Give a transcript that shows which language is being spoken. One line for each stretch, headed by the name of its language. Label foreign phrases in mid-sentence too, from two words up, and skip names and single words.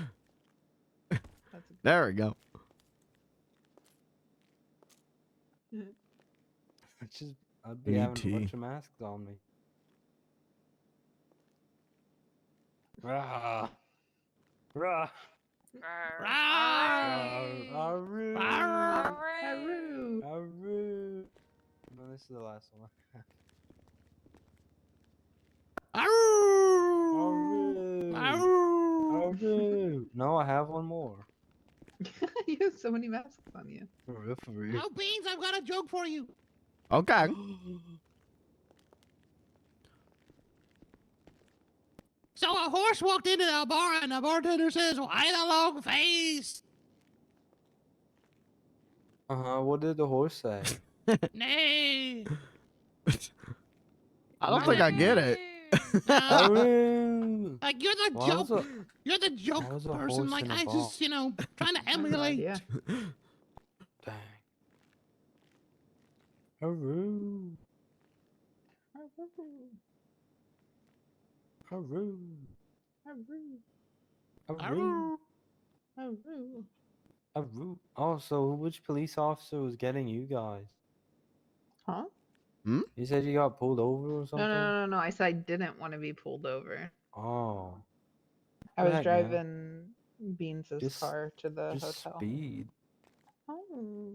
English: That's There we go. I'd be having a E.T.. bunch of masks on me. Rah. Rah. Rawr. Aroo. Haru. Aroo. No, this is the last one. Aroo. Aroo. Aroo. Aroo. No, I have one more. You have so many masks on you. For real. Oh, Beans, I've got a joke for you. Okay. So a horse walked into the bar and the bartender says, "Why the long face?" What did the horse say? Nay. I don't think I get it. Aroo. Like you're the Why was joke. You're the joke was a person. horse Like in a I bar? just, trying to I have no emulate. idea. Dang. Aroo. Aroo. Haru. Aroo. Haru. Aroo. Oh, so which police officer was getting you guys? Huh? You said you got pulled over or No, something? no. I said I didn't want to be pulled over. Oh. I was Heck, man. driving Beans' Just- car to the Just hotel. speed. Oh.